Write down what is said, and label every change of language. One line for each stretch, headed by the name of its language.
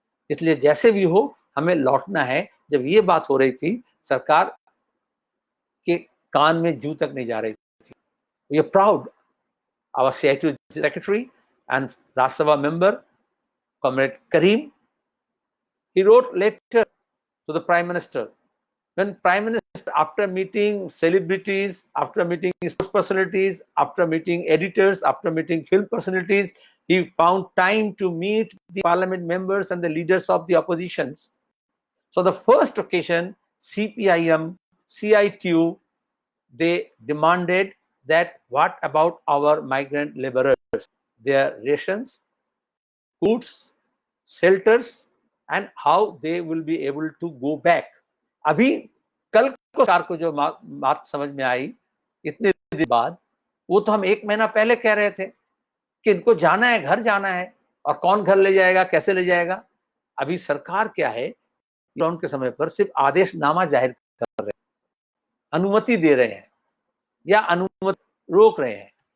Hindi: इसलिए जैसे भी हो हमें लौटना है। जब ये बात हो रही थी, सरकार के कान में जू तक नहीं जा रही थी।
English: We are proud, our CIT secretary and Rajya Sabha member comrade Karim, he wrote letter to the prime minister. When prime minister, after meeting celebrities, after meeting sports personalities, after meeting editors, after meeting film personalities, he found time to meet the parliament members and the leaders of the oppositions. So the first occasion, CPIM, CITU, they demanded that what about our migrant laborers, their rations, goods, shelters, and how they will be able to go back.
Hindi: अभी कल को सरकार को जो बात समझ में आई इतने दिन बाद, वो तो हम 1 महीना पहले कह रहे थे कि इनको जाना है, घर जाना है, और कौन घर ले जाएगा, कैसे ले जाएगा। अभी सरकार क्या है, लॉकडाउन के समय पर सिर्फ आदेशनामा जाहिर कर रहे हैं, अनुमति दे रहे हैं या अनुमति रोक रहे हैं।